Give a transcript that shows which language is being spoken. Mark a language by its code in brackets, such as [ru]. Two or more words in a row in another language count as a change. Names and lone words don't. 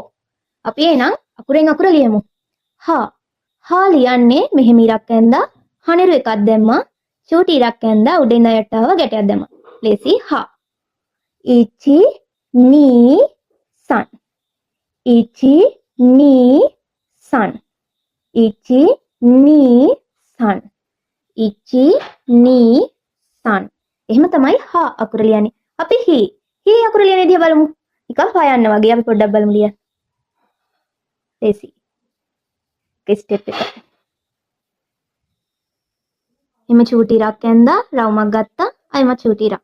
[si] අපි එහෙනම් අකුරෙන් අකුර ලියමු. හා ලියන්නේ මෙහෙම ඉරක් ඇඳලා හනෙරු එකක් දැම්මා. චූටි ඉරක් ඇඳලා උඩින් යට ආව ගැටයක් දැම්මා. [ja] ලේසි හා. 一、二、三. ඉචි, 二、三。一、二、三. 一、二、三. [si] එහෙම තමයි හා අකුර ලියන්නේ. අපි හි අකුර ලියන විදිහ බලමු. නිකන් හොයන්න වගේ අපි පොඩ්ඩක් බලමු ලියන්න. ලේසි. ස්ටෙප් එක. එම චූටි ඉරක් ඇඳා රවුමක් ගත්තා. අයම චූටි ඉරක්.